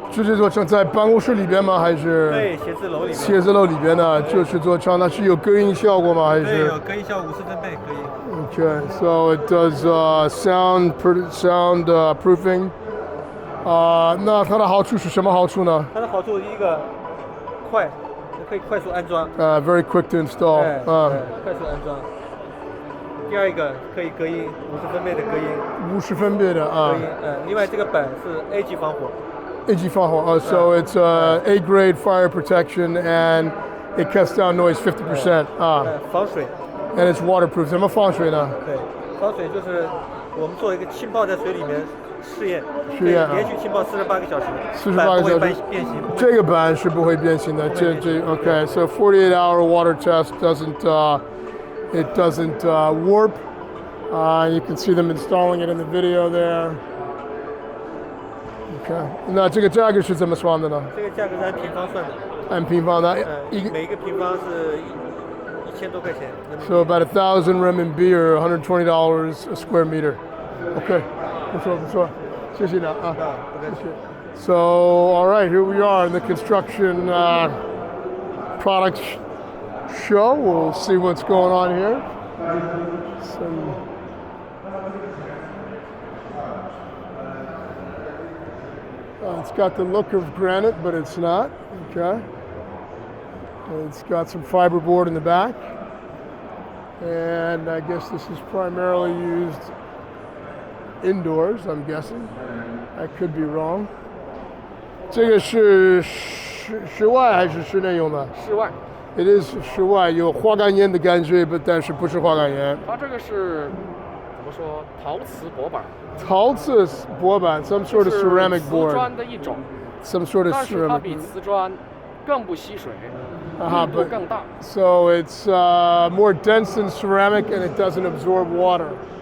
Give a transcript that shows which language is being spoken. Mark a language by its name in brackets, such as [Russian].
[Chinese] 直接做墙，在办公室里边吗？还是？对，写字楼里面。写字楼里边的，就是做墙，那是有隔音效果吗？还是？对，有隔音效果，50分贝隔音。 [English] Okay, so it does sound proofing. [Chinese] 那它的好处是什么好处呢？它的好处第一个快，可以快速安装。 [English] Very quick to install. [Chinese] 快速安装。第二一个可以隔音，50分贝的隔音。50分贝的啊。隔音，另外这个板是 A 级防火。 A 级防火， [English] so it's A grade fire protection and it cuts down noise 50%啊。 [Chinese] 防水。 [English] And it's waterproof. [Chinese] 怎么防水呢？对，防水就是我们做一个浸泡在水里面试验，连续浸泡48个小时，48个小时变形。这个板是不会变形的。 [English] Okay, so 48-hour water test doesn't warp. You can see them installing it in the video there. Okay. [Chinese] 那这个价格是怎么算的呢？这个价格是按平方算的。按平方的，每个平方是1000多块钱。 [English] So about 1,000 RMB or $120 a square meter. Okay. [Chinese] 不错不错，谢谢你啊。谢谢。 [English] So all right, here we are in the construction products show. We'll see what's going on here. It's got the look of granite, but it's not. Okay. It's got some fiberboard in the back. And I guess this is primarily used indoors, I'm guessing. I could be wrong. [Chinese] 这个是室外还是室内用的？室外。 [English] It is [Chinese] 室外，有花岗岩的感觉，但是不是花岗岩。它这个是怎么说？陶瓷薄板。陶瓷薄板 [English] ，some sort of ceramic board。 [Chinese] 瓷砖的一种。 [English] Some sort of ceramic. [Chinese] 但是它比瓷砖更不吸水，密度更大。 [English] So it's more dense than ceramic and it doesn't absorb water.